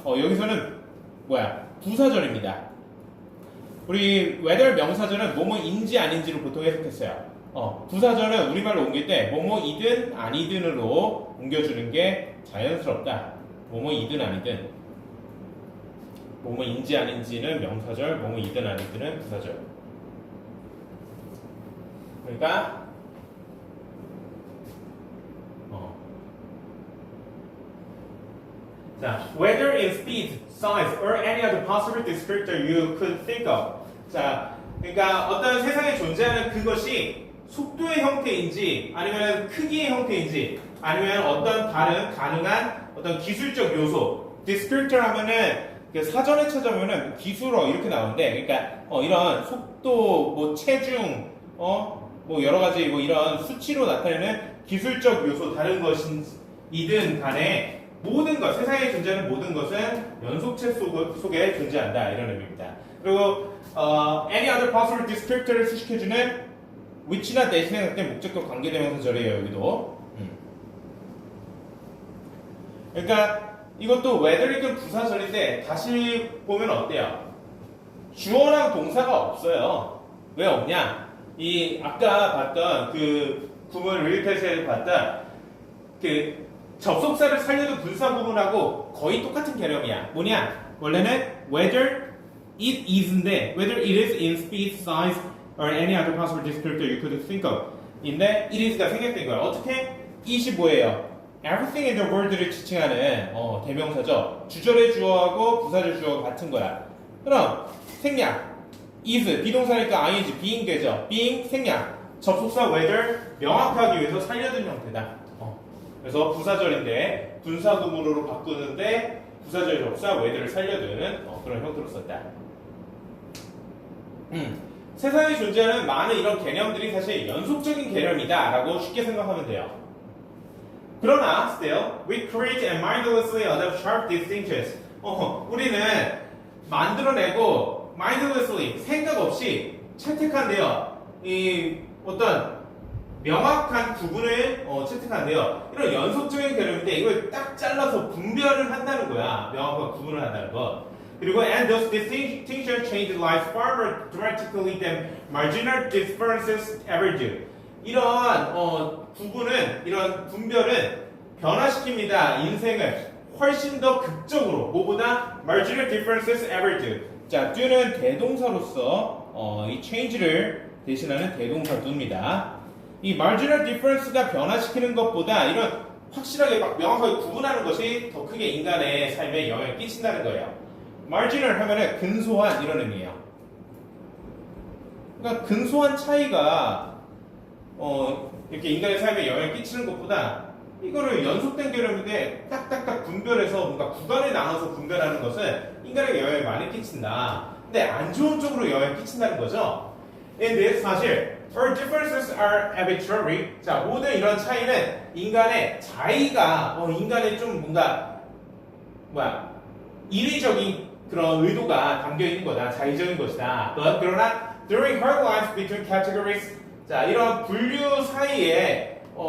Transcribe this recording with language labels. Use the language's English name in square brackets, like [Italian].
[Korean] 여기서는 부사절입니다. 우리 whether 명사절은 뭐뭐인지 아닌지로 보통 해석했어요. 부사절은 우리말로 옮길 때 뭐뭐이든 아니든으로 옮겨주는 게 자연스럽다. 뭐뭐이든 아니든. 뭐뭐인지 아닌지는 명사절, 뭐뭐이든 아니든은 부사절. 그러니까 자, [English] whether in speed, size, or any other possible descriptor you could think of. [Korean] 자, 그러니까 어떤 세상에 존재하는 그것이 속도의 형태인지, 아니면 크기의 형태인지, 아니면 어떤 다른 가능한 어떤 기술적 요소. descriptor 하면은 사전에 찾아보면은 기술어 이렇게 나오는데, 그러니까 이런 속도, 뭐 체중, 뭐 여러 가지 뭐 이런 수치로 나타내는 기술적 요소 다른 것이든 간에 모든 것, 세상에 존재하는 모든 것은 연속체 속에 존재한다 이런 의미입니다. 그리고 [English] any other possible descriptor [Korean] 를 수식해주는 which나 대신에 같은 목적격 관계대명사절이에요 여기도. 그러니까 이것도 whether이든 부사절인데 다시 보면 어때요? 주어랑 동사가 없어요. 왜 없냐? 이 아까 봤던 그 구문 리얼테스트에서 봤던 그 접속사를 살려둔 분사 부분하고 거의 똑같은 개념이야. 뭐냐? 원래는 [English] whether it is인데 whether it is in speed, size, or any other possible descriptor you could think of 인데 it is가 [Korean] 생략된 거야. 어떻게? it이 뭐예요? [English] everything in the world를 [Korean] 지칭하는 대명사죠. 주절의 주어하고 부사절 주어가 같은 거야. 그럼 생략 is 비동사니까 ing being 되죠. being 생략 접속사 whether 명확하기 위해서 살려둔 형태다. 그래서 부사절인데 분사구문으로 바꾸는데 부사절 접사 whether를 살려두는 그런 형태로 썼다. 세상에 존재하는 많은 이런 개념들이 사실 연속적인 개념이다 라고 쉽게 생각하면 돼요. 그러나 [English] still we create and mindlessly adopt sharp distinctions. [Korean] 우리는 만들어내고 mindlessly 생각 없이 채택한대요. 이 어떤 명확한 구분을 채택한대요. 이런 연속적인 개념인데 이걸 딱 잘라서 분별을 한다는 거야. 명확한 구분을 한다는 거. 그리고 [English] and those distinctions change life far more dramatically than marginal differences ever do. [Korean] 이런 구분은 이런 분별은 변화시킵니다. 인생을 훨씬 더 극적으로 뭐보다 [English] marginal differences ever do. [Korean] 자, do는 대동사로서 이 change를 대신하는 대동사 do입니다. 이 marginal difference가 변화시키는 것보다 이런 확실하게 막 명확하게 구분하는 것이 더 크게 인간의 삶에 영향을 끼친다는 거예요. marginal 하면은 근소한 이런 의미예요. 그러니까 근소한 차이가 이렇게 인간의 삶에 영향을 끼치는 것보다 이거를 연속된 개념인데 딱딱딱 분별해서 뭔가 구간에 나눠서 분별하는 것은 인간에게 영향을 많이 끼친다. 근데 안 좋은 쪽으로 영향을 끼친다는 거죠. 근데 사실 [English] our differences are arbitrary. [Korean] 자, 모든 이런 차이는 인간의 자의가 인간의 좀 뭔가 인위적인 그런 의도가 담겨 있는 거다. 자의적인 것이다. 그러나 [English] during her life between categories, [Korean] 자, 이런 분류 사이에